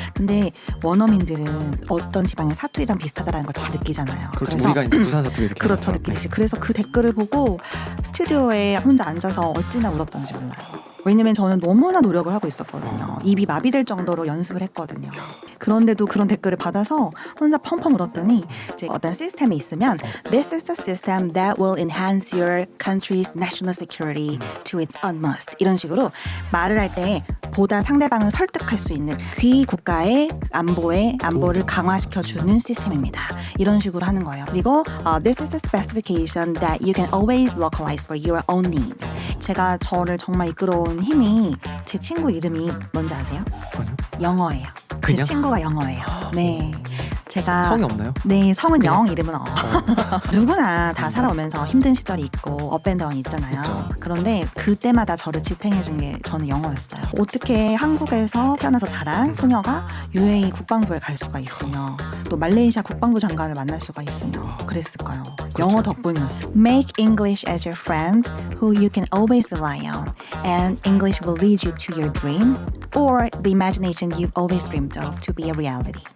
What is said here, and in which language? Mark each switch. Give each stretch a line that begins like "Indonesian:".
Korean: 근데 원어민들은 어떤 지방의 사투리랑 비슷하다는 걸 다 느끼잖아요. 그렇죠. 그래서 우리가 이제 부산 사투리에서 그렇죠, 느끼듯이. 그래서 그 댓글을 보고 스튜디오에 혼자 앉아서 어찌나 울었던지 몰라요. 왜냐면 저는 너무나 노력을 하고 있었거든요. 입이 마비될 정도로 연습을 했거든요. 그런데도 그런 댓글을 받아서 혼자 펑펑 울었더니 이제 어떤 시스템이 있으면
English: This is a system that will enhance your country's national security to its utmost.
Korean: 이런 식으로 말을 할 때 보다 상대방을 설득할 수 있는 귀 국가의 안보를 강화시켜주는 시스템입니다. 이런 식으로 하는 거예요.
English: 그리고 This is a specification that you can always localize for your own needs.
Korean: 제가 저를 정말 이끌어온 힘이 제 친구 이름이 뭔지 아세요? 아니요. 영어예요. 제 그냥? 친구가 영어예요. 네. 제가 성이 없나요? 네, 성은 그냥? 영, 이름은 어. 누구나 다 살아오면서 힘든 시절이 있고 업앤다운이 있잖아요. 있죠. 그런데 그때마다 저를 지탱해준 게 저는 영어였어요. 어떻게 한국에서 태어나서 자란 소녀가 UAE 국방부에 갈 수가 있으며 또 말레이시아 국방부 장관을 만날 수가 있으며 그랬을까요? 영어 덕분이었어요.
English: Make English as your friend who you can always rely on, and English will lead you to your dream or the imagination you've always dreamed of to be a reality.